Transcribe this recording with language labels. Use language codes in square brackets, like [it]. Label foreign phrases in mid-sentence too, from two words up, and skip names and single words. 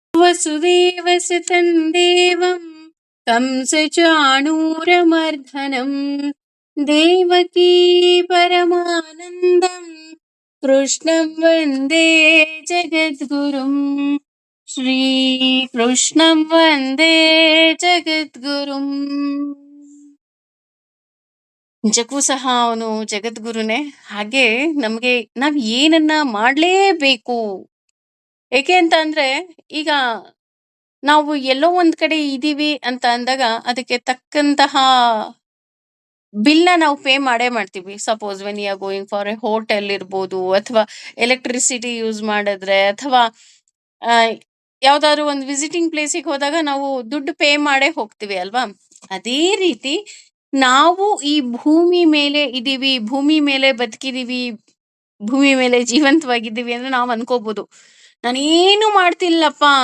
[sa] वसुदेवसुतं देवं कंसचाणूरमर्दनं देवकी परमानन्दं कृष्णं वन्दे जगद्गुरुं श्रीकृष्णं वन्दे ಜಗದ್ಗುರುಂ. [kn] ನಿಜಕ್ಕೂ ಸಹ ಅವನು ಜಗದ್ಗುರುನೇ. ಹಾಗೆ ನಮ್ಗೆ ನಾವ್ ಏನನ್ನ ಮಾಡ್ಲೇಬೇಕು. ಏಕೆ ಅಂತ ಅಂದ್ರೆ, ಈಗ ನಾವು ಎಲ್ಲೋ ಒಂದ್ ಕಡೆ ಇದೀವಿ ಅಂತ ಅಂದಾಗ ಅದಕ್ಕೆ ತಕ್ಕಂತಹ ಬಿಲ್ನ ನಾವು ಪೇ ಮಾಡೇ ಮಾಡ್ತೀವಿ. [en] suppose when you are going for a hotel [kn] ಇರ್ಬೋದು, ಅಥವಾ [en] electricity use [kn] ಮಾಡಿದ್ರೆ, ಅಥವಾ ಆ, ಯಾವ್ದಾದ್ರು ಒಂದು ವಿಸಿಟಿಂಗ್ ಪ್ಲೇಸಿಗೆ ಹೋದಾಗ ನಾವು ದುಡ್ಡು ಪೇ ಮಾಡೇ ಹೋಗ್ತೀವಿ ಅಲ್ವಾ? ಅದೇ ರೀತಿ ನಾವು ಈ ಭೂಮಿ ಮೇಲೆ ಇದೀವಿ, ಭೂಮಿ ಮೇಲೆ ಬದುಕಿದೀವಿ, ಭೂಮಿ ಮೇಲೆ ಜೀವಂತವಾಗಿದ್ದೀವಿ ಅಂದ್ರೆ ನಾವ್ ಅನ್ಕೋಬಹುದು, ನಾನೇನು ಮಾಡ್ತಿಲ್ಲಪ್ಪ.